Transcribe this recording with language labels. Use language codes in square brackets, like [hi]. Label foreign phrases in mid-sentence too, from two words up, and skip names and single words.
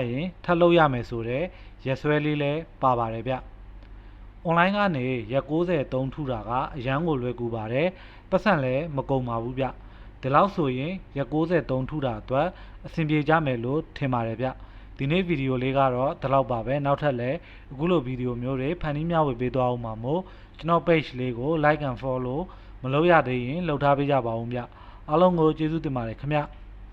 [my] ရင်ထပ်လုပ်ရမယ်ဆိုတဲ့ရက်စွဲလေးလည်းပါပါတယ်ဗျ။ online ကနေရက်60တုံးထူတာကအရန်ကိုလွယ်ကူပါတယ်။ပတ်စံလည်းမကုန်ပါဘူးဗျ။ဒီလောက်ဆိုရင်ရက်60တုံးထူတာအတွက်အဆင်ပြေကြမယ်လို့ထင်ပါတယ်ဗျ။ဒီနေ့ဗီဒီယိုလေးကတော့ဒီလောက်ပါပဲ။နောက်ထပ်လည်းအခုလိုဗီဒီယိုမျိုးတွေဖန်တီးမျှဝေပေးသွားအောင်ပါမို့ကျွန်တော် page လေးကို [en] like and follow [my] မလုပ်ရသေးရင်လုပ်ထားပေးကြပါဦးဗျ။အားလုံးကိုကျေးဇူးတင်ပါတယ်ခင်ဗျ။